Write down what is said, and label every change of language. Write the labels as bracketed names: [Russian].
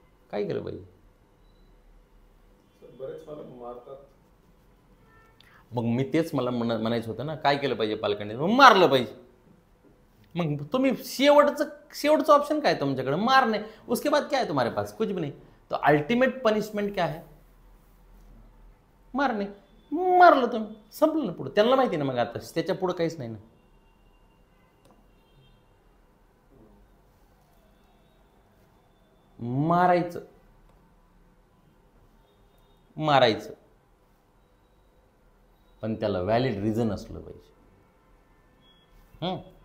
[Marathi] काय केलं पाहिजे? बरेच पालक मारतात. मग मी तेच मला म्हणायचं होतं ना, काय केलं पाहिजे पालकांनी? मारलं पाहिजे. मग तुम्ही शेवटचं ऑप्शन काय तुमच्याकडे? [Hindi] मारने. उसके बाद क्या है तुम्हारे पास? कुछ भी नहीं. तो अल्टिमेट पनिशमेंट क्या है? [Marathi] मारणे. मारलं तुम्ही, संपलं ना पुढं. त्यांना माहिती ना मग आता त्याच्या पुढं काहीच नाही ना. मारायचं, पण त्याला व्हॅलिड रिझन असलं पाहिजे.